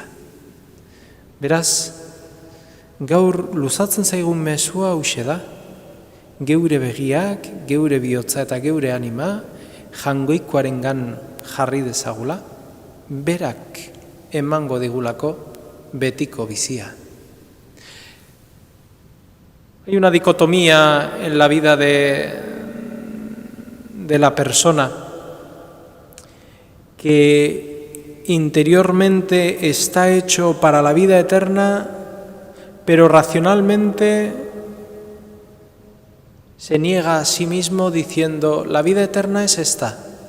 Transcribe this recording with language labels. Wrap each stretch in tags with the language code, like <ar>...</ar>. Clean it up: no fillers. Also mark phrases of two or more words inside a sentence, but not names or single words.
<eu>Beraz, gaur luzatzen zaigun mezua hauxe da, geure begiak, geure bihotza eta geure anima Jaungoikoarengan jarri dezagula, berak emango digulako betiko bizia.</eu> <es>Hay una dicotomía en la vida de la persona que interiormente está hecho para la vida eterna, pero racionalmente se niega a sí mismo diciendo, la vida eterna es esta.</es>